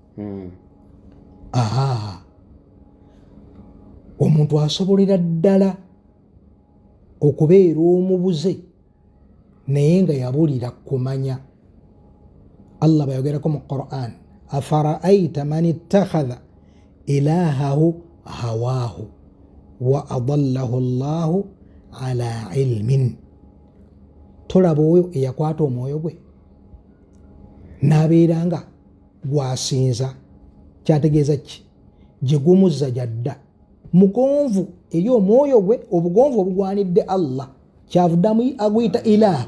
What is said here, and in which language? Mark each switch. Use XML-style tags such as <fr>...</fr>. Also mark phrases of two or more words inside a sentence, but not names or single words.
<lg>Omuntu asobolera ddala okubeera omubuze naye nga yabulira kumanya. Allah bayogerako mu Qur'an,</lg> <ar>أفرأيت من اتخذ إلهه هواه وأضله الله على علم.</ar> <lg>Tolaba oyo eyakwata omwoyo gwe n'abeera nga gwasinza, kyategeeza ki? Gye gumuzza jadda mugonvu eri omwoyo gwe, obugonvu obugwanidde Allah, kyavuddamu aguyita ilaha.</lg>